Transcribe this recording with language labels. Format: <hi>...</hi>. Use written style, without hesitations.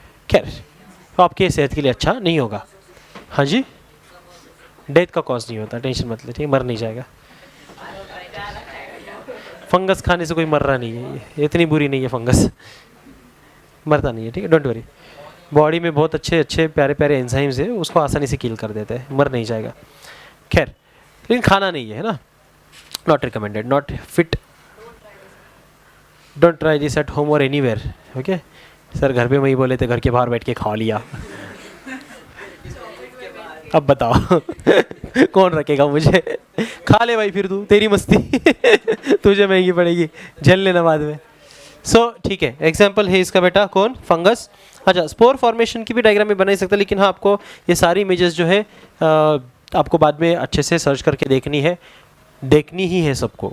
<hi>खैर, तो आपके सेहत के लिए अच्छा नहीं होगा। हाँ जी, डेथ का कॉज नहीं होता, टेंशन मत ले, ठीक है? मर नहीं जाएगा। फंगस खाने से कोई मर रहा नहीं है, ये इतनी बुरी नहीं है फंगस, मरता नहीं है, ठीक है?</hi> <en>don't worry,</en> <hi>बॉडी में बहुत अच्छे अच्छे प्यारे प्यारे एंजाइम्स है, उसको आसानी से किल कर देते हैं, मर नहीं जाएगा। खैर, लेकिन खाना नहीं है ना,</hi> <en>not recommended, not fit, don't try this at home or anywhere, okay?</en> <hi>Sir घर पे वही बोले थे, घर के बाहर बैठ के खा लिया। अब बताओ कौन रखेगा मुझे? खा ले भाई फिर तू, तेरी मस्ती तुझे महंगी पड़ेगी, झेल लेना बाद में। सो ठीक है, एग्जाम्पल है इसका बेटा कौन? फंगस। अच्छा, स्पोर फॉर्मेशन की भी डायग्राम में बना ही सकता, लेकिन हाँ आपको ये सारी इमेजेस जो है आपको बाद में अच्छे से सर्च करके देखनी ही है सबको।</hi>